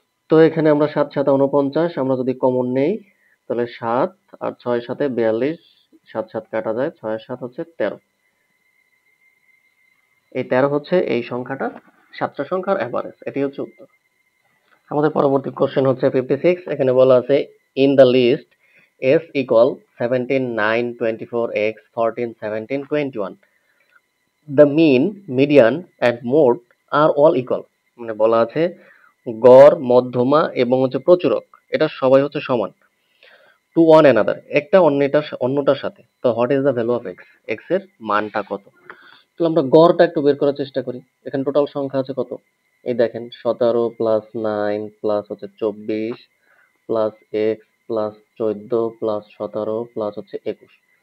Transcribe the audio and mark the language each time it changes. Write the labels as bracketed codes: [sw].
[bn] তো এখানে আমরা 7 7 49, আমরা যদি কমন নেই তাহলে 7 আর 6 7 42, 7 7 কাটা যায়, 6 7 হচ্ছে 13। এই 13 হচ্ছে এই সংখ্যাটা, 7টা সংখ্যার এভারেজ। এটি হচ্ছে উত্তর। আমাদের পরবর্তী কোশ্চেন হচ্ছে 56। এখানে বলা আছে [en] In the list s equal 17 9 24 x 14 17 21 the mean median and mode are all equal। [bn] মানে বলা আছে গড়, মধ্যমা এবং হচ্ছে প্রচুরক এটা সবাই হচ্ছে সমান [en] to one another, [bn] একটা অন্যটার সাথে। তো [en] what is the value of x, [bn] x এর মানটা কত? তাহলে আমরা গড়টা একটু বের করার চেষ্টা করি। এখানে টোটাল সংখ্যা আছে কত? এই দেখেন 17 প্লাস 9 প্লাস হচ্ছে 24 plus x plus 14 plus 17 plus হচ্ছে 21।